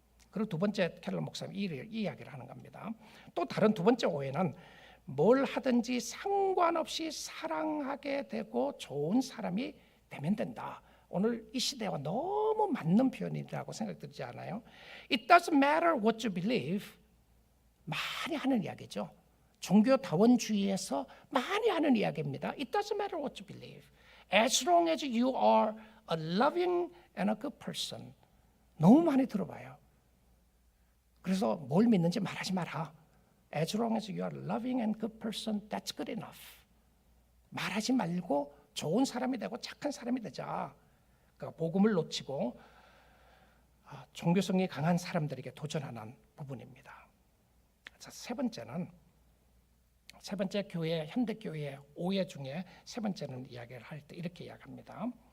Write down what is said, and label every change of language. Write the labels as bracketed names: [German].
[Korean] 그리고 두 번째, 켈러 목사님 이 이야기를 하는 겁니다. 또 다른 두 번째 오해는 뭘 하든지 상관없이 사랑하게 되고 좋은 사람이 되면 된다. 오늘 이 시대와 너무 맞는 표현이라고 생각들지 않아요? [English] It doesn't matter what you believe. [Korean] 많이 하는 이야기죠. 종교다원주의에서 많이 하는 이야기입니다. [English] It doesn't matter what you believe. As long as you are a loving and a good person. [Korean] 너무 많이 들어봐요. 그래서 뭘 믿는지 말하지 마라. [English] As long as you are a loving and good person, that's good enough. [Korean] 말하지 말고 좋은 사람이 되고 착한 사람이 되자. 그러니까 복음을 놓치고 종교성이 강한 사람들에게 도전하는 부분입니다. 자, 세 번째 교회, 현대교회의 오해 중에 세 번째는 이야기를 할 때 이렇게 이야기합니다.